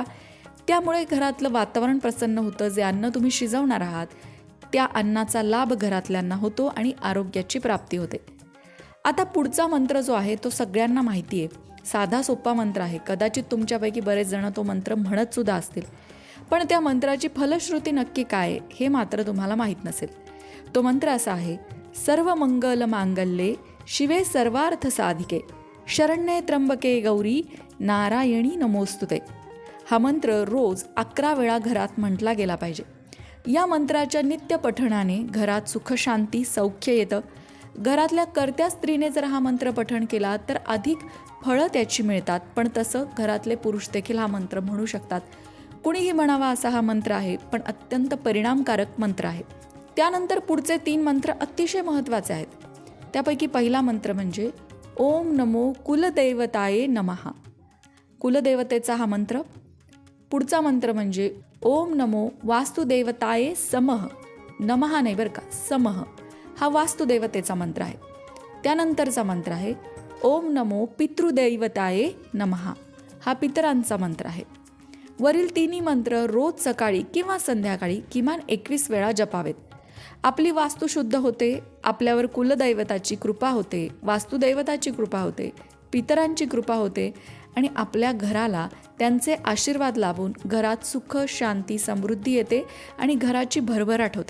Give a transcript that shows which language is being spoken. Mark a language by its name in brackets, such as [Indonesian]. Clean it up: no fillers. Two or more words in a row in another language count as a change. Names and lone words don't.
[Marathi] त्यामुळे घरातलं वातावरण प्रसन्न होतं. जे अन्न तुम्ही शिजवणार आहात त्या अन्नाचा लाभ घरातल्यांना होतो आणि आरोग्याची प्राप्ती होते. आता पुढचा मंत्र जो आहे तो सगळ्यांना माहिती आहे. साधा सोपा मंत्र आहे. कदाचित तुमच्यापैकी बरेच जण तो मंत्र म्हणत सुद्धा असतील, पण त्या मंत्राची फलश्रुती नक्की काय हे मात्र तुम्हाला माहीत नसेल. तो मंत्र असा आहे, [Sanskrit] सर्व मंगल मांगल्ये शिवे सर्वार्थ साधिके शरण्ये त्र्यंबके गौरी नारायणी नमोस्तुते. [Marathi] हा मंत्र रोज 11 वेळा घरात म्हटला गेला पाहिजे. या मंत्राच्या नित्य पठणाने घरात सुख शांती सौख्य येतं. घरातल्या कर्त्या स्त्रीने जर हा मंत्र पठण केला तर अधिक फळं त्याची मिळतात. पण तसं घरातले पुरुष देखील हा मंत्र म्हणू शकतात. कुणीही म्हणावा असा हा मंत्र आहे, पण अत्यंत परिणामकारक मंत्र आहे. त्यानंतर पुढचे 3 मंत्र अतिशय महत्त्वाचे आहेत. त्यापैकी पहिला मंत्र म्हणजे [Sanskrit] ओम नमो कुलदैवताये नमः. [Marathi] कुलदेवतेचा हा मंत्र. पुढचा मंत्र म्हणजे [Sanskrit] ओम नमो वास्तुदेवताये समः. [Marathi] नमः नाही बरं का, समः. हा वास्तुदेवतेचा मंत्र आहे. त्यानंतरचा मंत्र आहे [Sanskrit] ओम नमो पितृदैवताये नमः. [Marathi] हा पितरांचा मंत्र आहे. वरील 3 मंत्र रोज सकाळी किंवा संध्याकाळी किमान 21 वेळा जपावेत. आपली वास्तू शुद्ध होते, आपल्यावर कुलदैवताची कृपा होते, वास्तुदैवताची कृपा होते, पितरांची कृपा होते आणि आपल्या घराला त्यांचे आशीर्वाद लाभून घरात सुख शांती समृद्धी येते आणि घराची भरभराट होते.